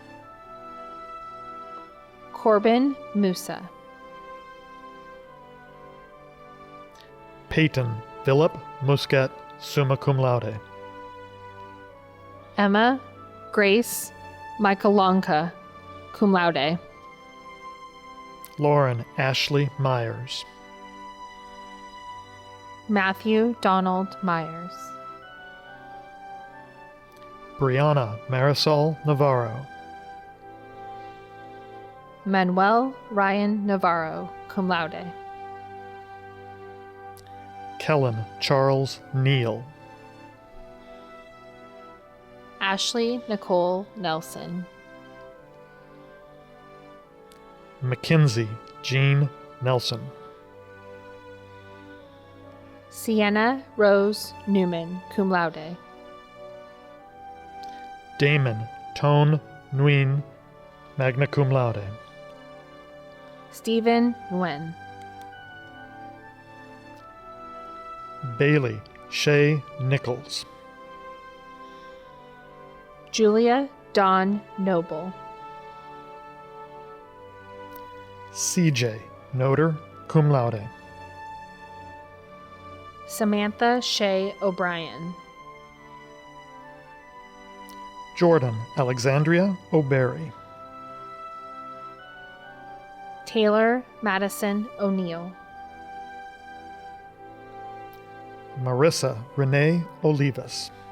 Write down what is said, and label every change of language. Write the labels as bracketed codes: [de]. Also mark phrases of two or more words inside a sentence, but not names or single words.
[en] Corbin Musa. Peyton Philip Muscat, [la] summa cum laude. [en] Emma Grace Michaelonka, [la] cum laude. [en] Lauren Ashley Myers. Matthew Donald Myers. Brianna Marisol Navarro. Manuel Ryan Navarro, [la] cum laude. [en] Kellen Charles Neal. Ashley Nicole Nelson. Mackenzie Jean Nelson. Sienna Rose Newman, [la] cum laude. [en] Damon Tone Nguyen, [la] magna cum laude. [en] Stephen Nguyen. Bailey Shay Nichols. Julia Dawn Noble. CJ Noter, [la] cum laude. [en] Samantha Shea O'Brien. Jordan Alexandria O'Berry. Taylor Madison O'Neill. Marissa Renee Olivas.